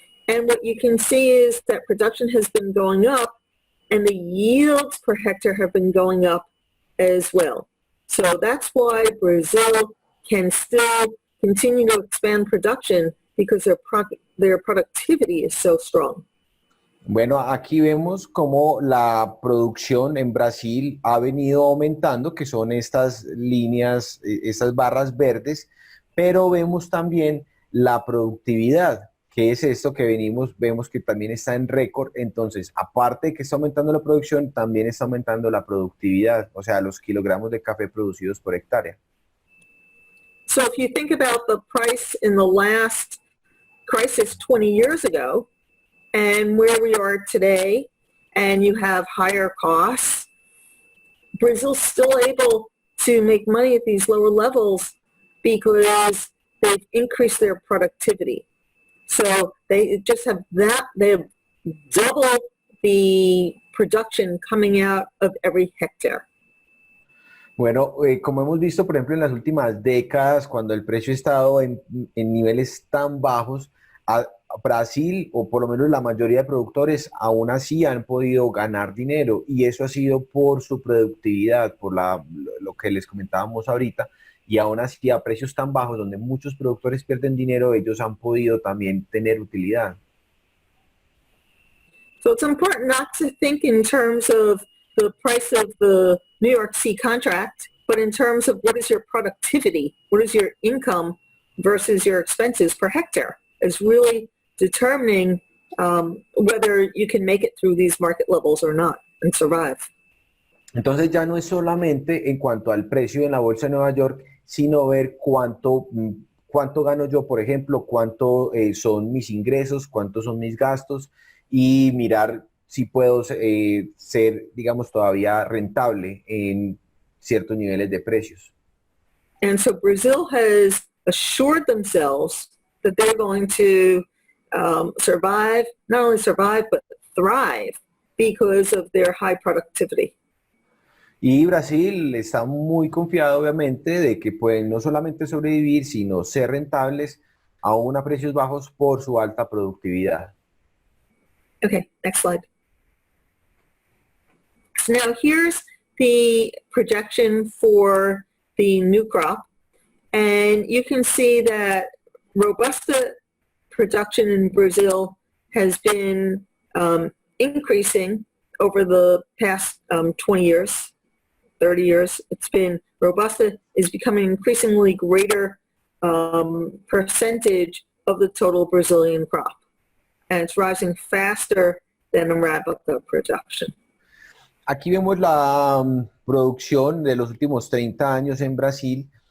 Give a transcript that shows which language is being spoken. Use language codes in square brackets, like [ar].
[en] And what you can see is that production has been going up and the yields per hectare have been going up as well. So that's why Brazil can still continue to expand production because their productivity is so strong. [es] Bueno, aquí vemos cómo la producción en Brasil ha venido aumentando, que son estas líneas, estas barras verdes, pero vemos también la productividad, que es esto que vemos que también está en récord. Entonces, aparte de que está aumentando la producción, también está aumentando la productividad, o sea, los kilogramos de café producidos por hectárea. [en] So if you think about the price in the last crisis 20 years ago and where we are today, and you have higher costs, Brazil's still able to make money at these lower levels because they've increased their productivity. So they just have they have double the production coming out of every hectare. [es] Bueno, como hemos visto, por ejemplo, en las últimas décadas, cuando el precio ha estado en niveles tan bajos, Brasil, o por lo menos la mayoría de productores, aún así han podido ganar dinero, y eso ha sido por su productividad, por lo que les comentábamos ahorita, y aún así a precios tan bajos, donde muchos productores pierden dinero, ellos han podido también tener utilidad. [en] So it's important not to think in terms of the price of the New York C contract, but in terms of what is your productivity, what is your income versus your expenses per hectare, is really determining whether you can make it through these market levels or not and survive. [es] Entonces ya no es solamente en cuanto al precio en la bolsa de Nueva York, sino ver cuánto gano yo, por ejemplo, cuánto son mis ingresos, cuántos son mis gastos, y mirar si puedo ser, digamos, todavía rentable en ciertos niveles de precios. [en] And so Brazil has assured themselves that they're going to survive, not only survive, but thrive because of their high productivity. [es] Y Brasil está muy confiado, obviamente, de que pueden no solamente sobrevivir, sino ser rentables aún a precios bajos por su alta productividad. [en] Okay, next slide. So now here's the projection for the new crop. And you can see that Robusta production in Brazil has been increasing over the past 20 years, 30 years. Robusta is becoming an increasingly greater percentage of the total Brazilian crop. And it's rising faster than Arabica production. [es] Aquí vemos la producción de los últimos 30 años en Brasil,